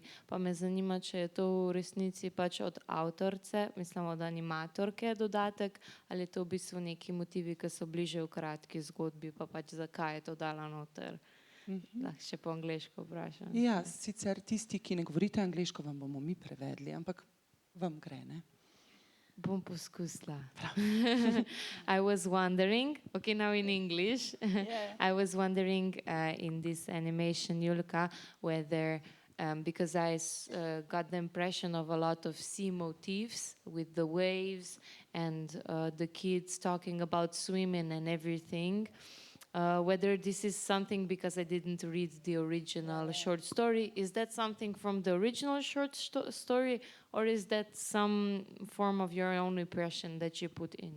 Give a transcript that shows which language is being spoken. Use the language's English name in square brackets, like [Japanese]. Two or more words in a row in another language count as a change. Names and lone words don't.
[Slovenian] Pa me zanima, če je to v resnici pač od avtorice, mislim od animatorke dodatek, ali je to v bistvu neki motivi, ki so bliže v kratki zgodbi, pa pač zakaj je to dala noter. Lahko še po angleško vprašam. Ja, sicer tisti, ki ne govorite angleško, vam bomo mi prevedli, ampak vam gre, ne? Bom poskusila. [English] I was wondering, okay, now in English, I was wondering in this animation, Julka, whether, because I got the impression of a lot of sea motifs with the waves and the kids talking about swimming and everything, whether this is something, because I didn't read the original short story, is that something from the original short story, or is that some form of your own impression that you put in?